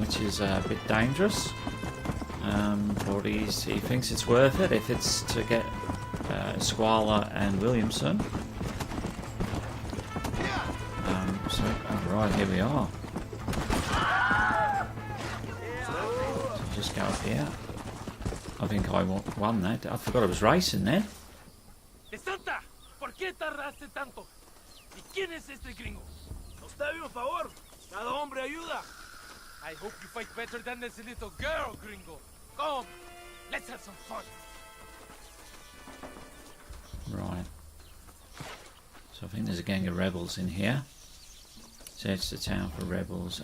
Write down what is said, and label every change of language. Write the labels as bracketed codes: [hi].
[en] Which is a bit dangerous. But he thinks it's worth it if it's to get Escuella and Williamson. So, alright, here we are. So just go up here. I think I won that. I forgot I was racing then. [es] Santa, ¿por qué tardaste tanto? ¿Y quién es este gringo? Usted un favor. Cada hombre ayuda. [en] I hope you fight better than this little girl, gringo. Come, let's have some fun. Right. So I think there's a gang of rebels in here. Search the town for rebels.